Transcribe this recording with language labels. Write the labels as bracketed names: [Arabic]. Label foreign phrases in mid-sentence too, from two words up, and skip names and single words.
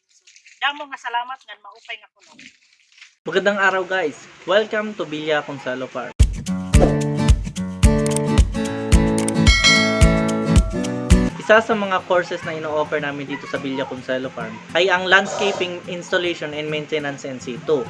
[Waray] So damo nga salamat nga maupay nga kuno. [Filipino] Magandang araw guys! [English] Welcome to [Filipino] Villa Consuelo Farm. Isa sa mga courses na ino-offer namin dito sa Villa Consuelo Farm ay ang Landscaping Installation and Maintenance NC2.